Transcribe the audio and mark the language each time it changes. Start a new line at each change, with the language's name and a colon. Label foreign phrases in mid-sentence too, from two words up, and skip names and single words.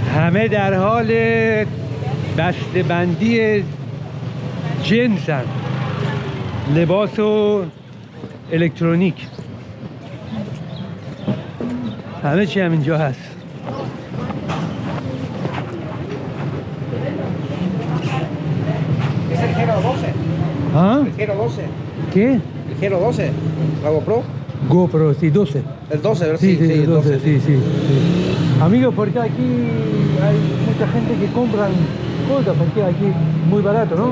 Persian: همه در حال بسته‌بندی جنسن، لباس و الکترونیک، همه چی هم اینجا هست.
Spanish: Es el Gero 12. ¿Ah? El Gero 12. ¿Qué? El Gero 12. La GoPro. GoPro, sí, 12. El 12, ¿verdad? Sí, sí, el 12, sí, sí, sí. Amigo, porque aquí hay mucha gente que compran cosas, porque aquí muy barato, ¿no?